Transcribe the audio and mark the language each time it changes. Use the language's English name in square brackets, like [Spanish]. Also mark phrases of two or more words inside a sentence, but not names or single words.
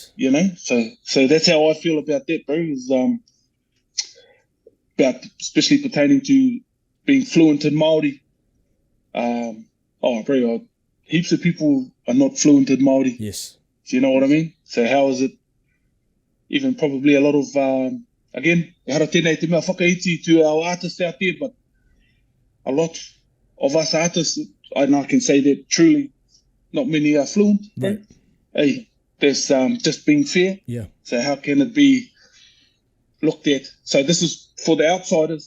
[English] Then, you know, so that's how I feel about that, bro. Is about especially pertaining to being fluent in Māori. Bro, heaps of people are not fluent in Māori. Yes. Do you know what I mean? So how is it? Even probably a lot of again, [Māori] hara tēnei te mea whakaiti [English] to our artists out there, but a lot of us artists, and I can say that truly, not many are fluent. Right. Hey, there's just being fair. Yeah. So how can it be looked at? So this is for the outsiders.